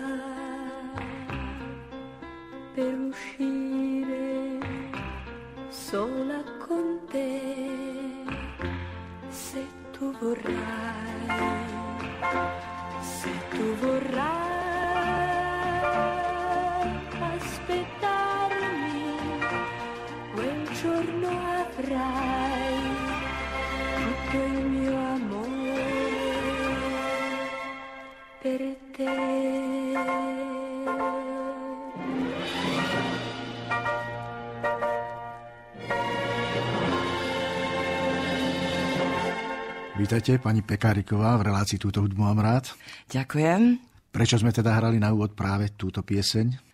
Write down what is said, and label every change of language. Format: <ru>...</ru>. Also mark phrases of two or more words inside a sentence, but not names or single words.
<it>per uscire sola con te, se tu vorrai aspettarmi, quel giorno avrai tutto il mio amore per te.</it> <sk>Vítajte, pani Pekáriková, v relácii Túto hudbu mám rád. Ďakujem. Prečo sme teda hrali na úvod práve túto pieseň?</sk>